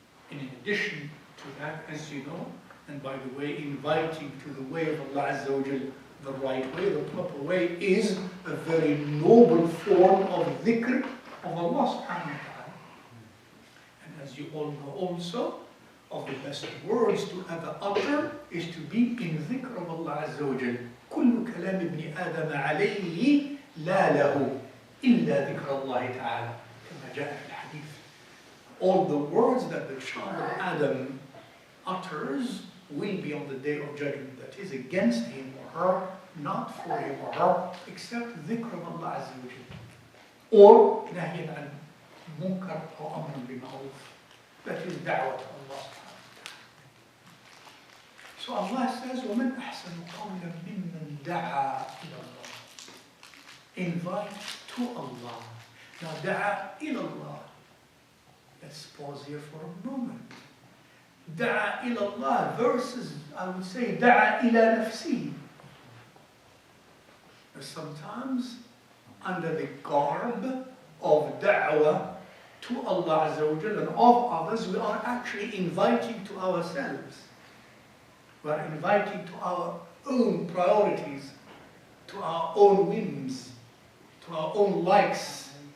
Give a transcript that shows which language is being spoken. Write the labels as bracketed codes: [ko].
[en] And in addition to that, as you know, and by the way, inviting to the way of Allah Azza wa Jal, the right way, the proper way, is a very noble form of dhikr of Allah subhanahu wa ta'ala. And as you all know also, of the best words to ever utter is to be in dhikr of Allah Azza wa Jal. [ar] كل كلام ابن آدم عليه لا له إلا ذكر الله تعالى كما جاء في الحديث. [en] All the words that the child of Adam utters will be on the day of judgment, that is against him or her, not for him or her, except dhikr of Allah Azza wa Jal. Or [ar] نهي عن منكر أو أمر بمعروف. [en] That is da'wah to Allah. So Allah says, [ar] وَمَنْ أَحْسَنُ قَوْلًا مِمَّنْ دَعَا إِلَى اللَّهِ. [en] Invite to Allah. Now, [ar] دَعَا إِلَى اللَّهِ. [en] Let's pause here for a moment. [ar] دَعَا إِلَى اللَّهِ [en] versus, I would say, [ar] دَعَا إِلَى نَفْسِهِ. [en] Sometimes, under the garb of da'wah to Allah Azza wa Jal and of others, we are actually inviting to ourselves. We are inviting to our own priorities, to our own whims, to our own likes.